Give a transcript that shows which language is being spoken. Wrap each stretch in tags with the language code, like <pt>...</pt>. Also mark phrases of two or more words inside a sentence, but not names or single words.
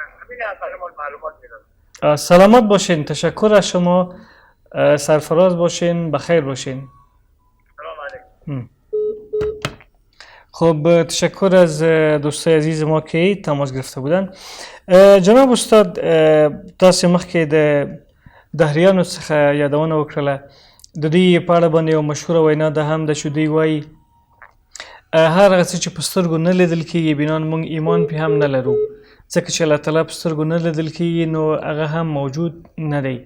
<fa>همین برام معلومات میداد. سلامت باشین. تشکر از شما. سرفراز باشین. بخیر باشین.</fa> <ar>سلام علیکم.</ar> <fa>خب تشکر از دوستای عزیز ما که تماس گرفته بودن.</fa> <ps>جناب استاد تاسو مخکې د دهریانو څخه یادونه وکړله. د دوی په اړه باندې یو مشهوره وینا ده هم ده چې دوی وایي هر هغه څه چې په سترګو نه لیدل کېږي بینان موږ ایمان پې هم نه لرو، ځکه چې الله تعالی په سترګو نه لیدل کېږي نو هغه هم موجود نه دی.</ps>